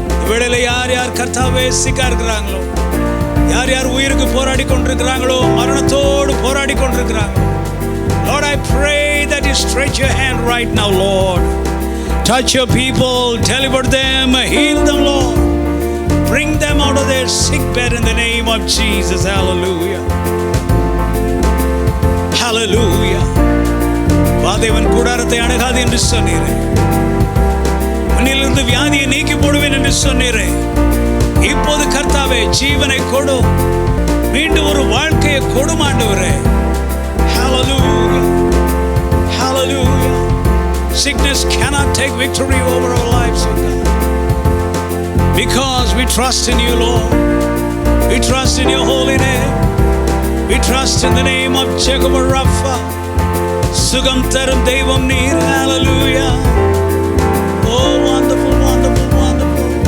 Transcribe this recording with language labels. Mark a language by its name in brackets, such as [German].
[Tamil] வேளையில யார் யார் கர்த்தாவே சிக்கா இருக்கிறாங்களோ, யார் யார் உயிருக்கு போராடி கொண்டிருக்கிறாங்களோ, மரணத்தோடு போராடி கொண்டிருக்கிறாங்களோ, [English] Lord, I pray that you stretch your hand right now, Lord. Touch your people, deliver them, heal them, Lord. Bring them out of their sick bed in the name of Jesus. Hallelujah. Hallelujah. [Tamil] வாதேவன் கூடாரத்தை அணுகாது என்று சொன்னீரே, மண்ணிலிருந்து வியாதியை நீக்கி போடுவேன் என்று சொன்னீரே. இப்போது கர்த்தாவே ஜீவனை கொடு, மீண்டும் ஒரு வாழ்க்கையை கொடும் ஆண்டவரே. [English] Hallelujah. Hallelujah. Sickness cannot take victory over our lives, oh God, because we trust in you, Lord. We trust in your holy name. We trust in the name of Jehovah Rapha. [Tamil] Sugam tarum devam neer. [English] Hallelujah. Oh, wonderful, wonderful, wonderful.